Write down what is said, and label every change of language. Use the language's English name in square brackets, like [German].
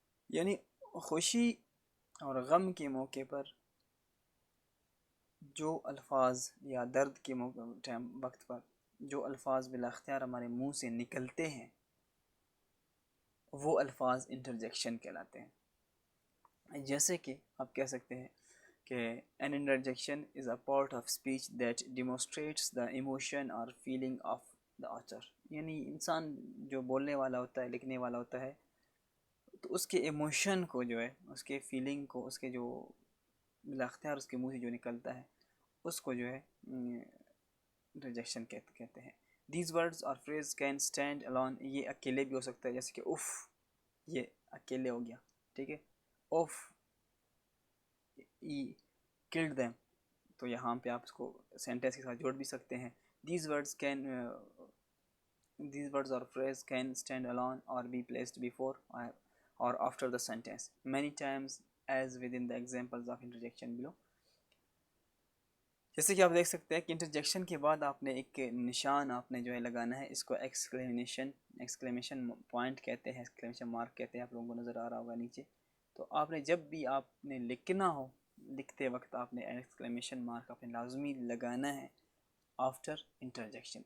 [Urdu] یعنی خوشی اور غم کے موقع پر جو الفاظ، یا درد کے وقت پر جو الفاظ بلا اختیار ہمارے منہ سے نکلتے ہیں وہ الفاظ انٹرجیکشن کہلاتے ہیں. جیسے کہ آپ کہہ سکتے ہیں کہ [English] an interjection is a part of speech that demonstrates the emotion or feeling of the author. [Urdu] یعنی انسان جو بولنے والا ہوتا ہے، لکھنے والا ہوتا ہے، تو اس کے ایموشن کو جو ہے، اس کے فیلنگ کو، اس کے جو بلا اختیار اس کے منہ سے جو نکلتا ہے اس کو جو ہے انٹرجیکشن کہتے ہیں. [English] These words اور phrase can stand alone. [Urdu] یہ اکیلے بھی ہو سکتا ہے، جیسے کہ اف، یہ اکیلے ہو گیا، ٹھیک ہے. [English] اوف ای killed them, [Urdu] تو یہاں پہ آپ اس کو سینٹینس کے ساتھ جوڑ بھی سکتے ہیں. [English] These words can these words or phrase can stand alone or be placed before or after the sentence many times as within the examples of interjection below. [Urdu] جیسے کہ آپ دیکھ سکتے ہیں کہ انٹرجیکشن کے بعد آپ نے ایک نشان آپ نے جو ہے لگانا ہے، اس کو ایکسکلیمیشن پوائنٹ کہتے ہیں، ایکسکلیمیشن مارک کہتے ہیں، آپ لوگوں کو نظر آ رہا ہوگا نیچے. تو آپ نے جب بھی آپ نے لکھنا ہو، لکھتے وقت آپ نے ایکسکلیمیشن مارک آپ نے لازمی لگانا ہے [English] After interjection.